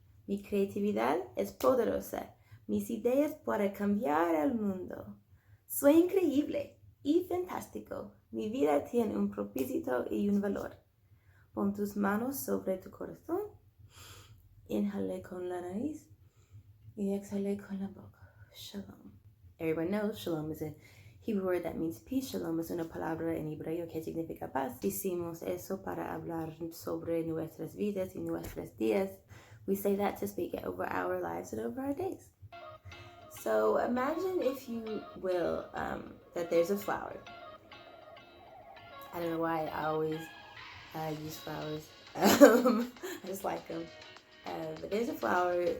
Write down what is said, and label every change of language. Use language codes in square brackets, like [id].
[es] Mi creatividad es poderosa. Mis ideas pueden cambiar el mundo. Soy increíble y fantástico. Mi vida tiene un propósito y un valor. Pon tus manos sobre tu corazón. Inhale con la nariz y exhale con la boca. [he] Shalom. [en] Everyone knows shalom is a Hebrew word that means peace. [es] Shalom es una palabra en hebreo que significa paz. Decimos eso para hablar sobre nuestras vidas y nuestros días. [en] We say that to speak it over our lives and over our days. So imagine, if you will, that there's a flower. I don't know why I always use flowers. I just like them. But there's a flower.